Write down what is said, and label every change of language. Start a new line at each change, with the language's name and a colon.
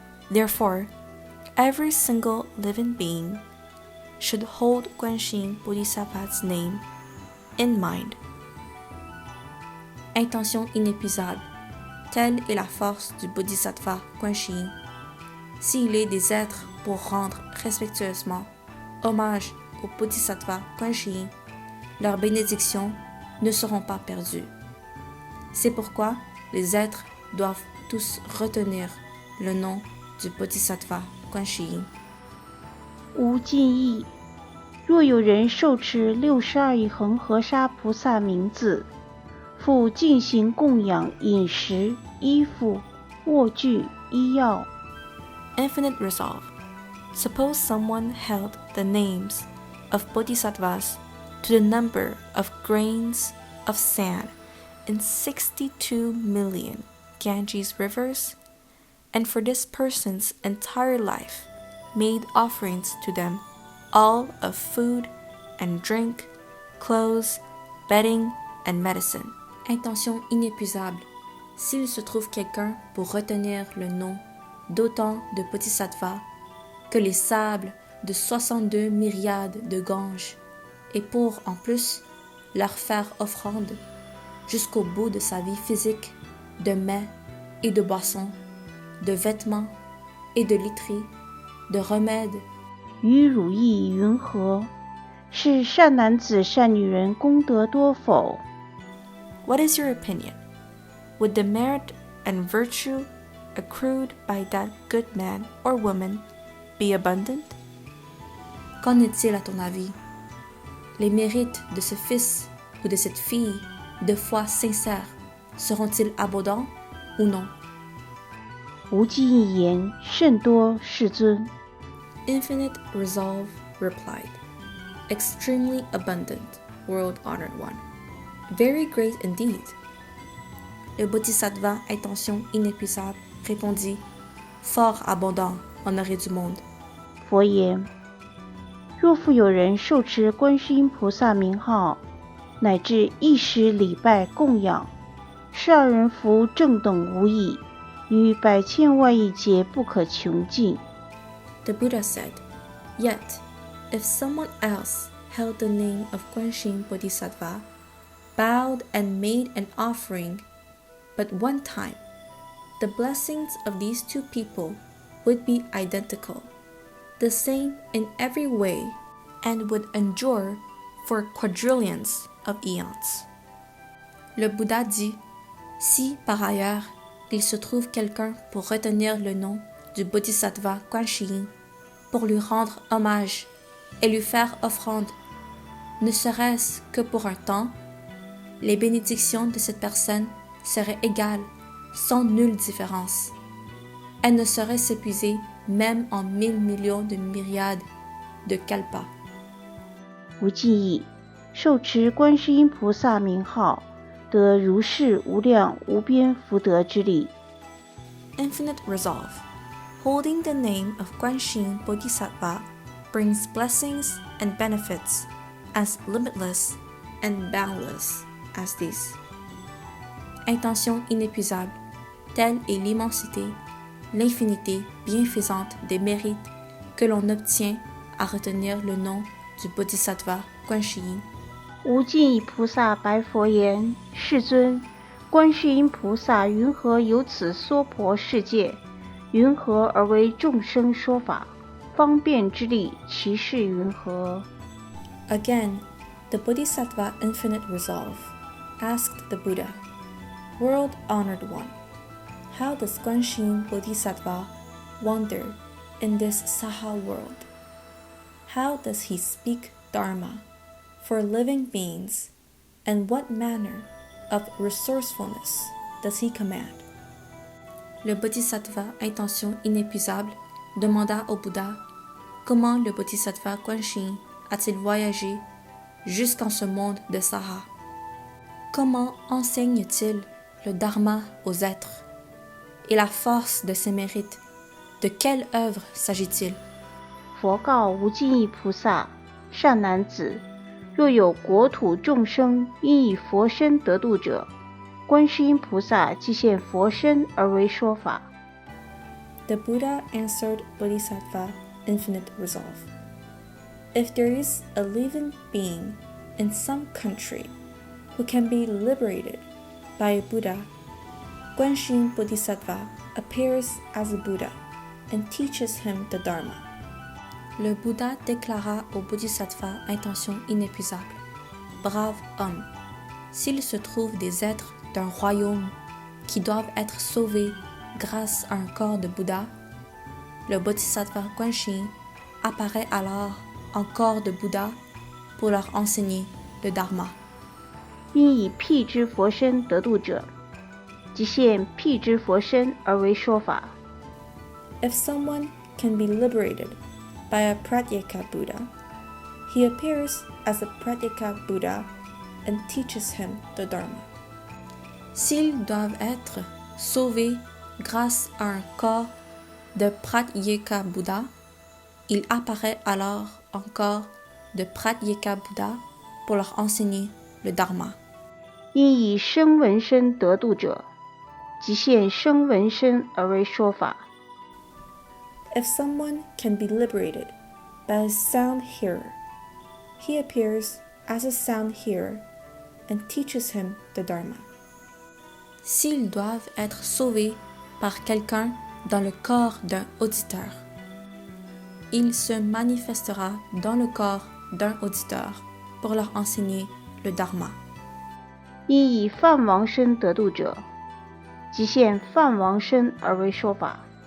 English: Therefore, every single living being should hold Guanxin Bodhisattva's name in mind.
French: Intention inépuisable. Telle est la force du Bodhisattva Guanxin. S'il est des êtres pour rendre respectueusement hommage au Bodhisattva Guanxin, leurs bénédictions ne seront pas perdues. C'est pourquoi les êtres doivent tous retenir le nom du Bodhisattva Guanxin.
Chinese: 无尽意，若有人受持62亿恒河沙菩萨名字，复进行供养饮食、衣服、卧具、医药。
English: Infinite resolve. Suppose someone held the names of bodhisattvas to the number of grains of sand in 62 million Ganges rivers, and for this person's entire life made offerings to them, all of food and drink, clothes, bedding, and medicine.
French: Intention inépuisable. S'il se trouve quelqu'un pour retenir le nom d'autant de bodhisattvas que les sables de 62 myriades de Ganges, et pour en plus leur faire offrande jusqu'au bout de sa vie physique de mets et de boissons, de vêtements et de literie, de remèdes.
Chinese: 于汝意云何？是善男子、善女人功德多否？
English: What is your opinion? Would the merit and virtue accrued by that good man or woman be abundant?
French: Qu'en est-il à ton avis? Les mérites de ce fils ou de cette fille de foi sincère seront-ils abondants ou non?
Chinese: 无尽意言甚多，世尊。
English: Infinite resolve replied, extremely abundant, world-honored one. Very great indeed.
French: Le Bodhisattva intention inépuisable répondit, fort abondant, honoré du monde.
Chinese: 佛言：若复有人受持观世音菩萨名号，乃至一时礼拜供养，12人福正等无异，于百千万亿劫不可穷尽。
English: The Buddha said, yet, if someone else held the name of Guanxin Bodhisattva, bowed and made an offering but one time, the blessings of these two people would be identical, the same in every way, and would endure for quadrillions of eons.
French: Le Bouddha dit, si par ailleurs il se trouve quelqu'un pour retenir le nom du Bodhisattva Guanxin, pour lui rendre hommage et lui faire offrande, ne serait-ce que pour un temps, les bénédictions de cette personne seraient égales, sans nulle différence. Elles ne sauraient s'épuiser même en 1000 millions de myriades de kalpas.
Chinese: 无尽意，受持观世音菩萨名号，得如是无量无边福德之力。
English: Infinite resolve. Holding the name of Guanxin Bodhisattva brings blessings and benefits as limitless and boundless as these.
French: Intention inépuisable. Telle est l'immensité, l'infinité bienfaisante des mérites que l'on obtient à retenir le nom du Bodhisattva Guanxin.
Chinese: 无尽意菩萨白佛言：世尊，观世音菩萨云何有此娑婆世界？云何而为众生说法？方便之力，其事云何？
English: Again, the Bodhisattva Infinite Resolve asked the Buddha, World-honored one, how does Guanxin Bodhisattva wander in this Saha world? How does he speak Dharma for living beings, and what manner of resourcefulness does he command?
French: Le Bodhisattva Intention Inépuisable demanda au Bouddha comment le Bodhisattva Guanxin a-t-il voyagé jusqu'en ce monde de Saha? Comment enseigne-t-il le Dharma aux êtres? Et la force de ses mérites, de quelle œuvre s'agit-il?
Chinese: 佛告无尽意菩萨：善男子，若有国土众生因以佛身得度者，观世音菩萨即现佛身而为说法。
English: The Buddha answered Bodhisattva Infinite Resolve. If there is a living being in some country who can be liberated by a Buddha, Guanxin Bodhisattva appears as a Buddha and teaches him the Dharma.
French: Le Bouddha déclara au Bodhisattva Intention Inépuisable: Brave homme, s'il se trouve des êtres d'un royaume qui doivent être sauvés grâce à un corps de Bouddha, le Bodhisattva Guanxin apparaît alors en corps de Bouddha pour leur enseigner le Dharma.
Chinese: 因以辟支佛身得度者，即现辟支佛身而为说法。
English: If someone can be liberated by a Pratyeka Buddha, he appears as a Pratyeka Buddha and teaches him the Dharma.
French: S'ils doivent être sauvés grâce à un corps de Pratyeka Buddha, il apparaît alors en corps de Pratyeka Buddha pour leur enseigner le Dharma.
Chinese: 因以声闻身得度者，即现声闻身而为说法。
English: If someone can be liberated by a sound hearer, he appears as a sound hearer and teaches him the Dharma.
French: S'ils doivent être sauvés par quelqu'un dans le corps d'un auditeur, il se manifestera dans le corps d'un auditeur pour leur enseigner le Dharma.
Chinese: 因以梵王身得度者，即现梵王身而为说法。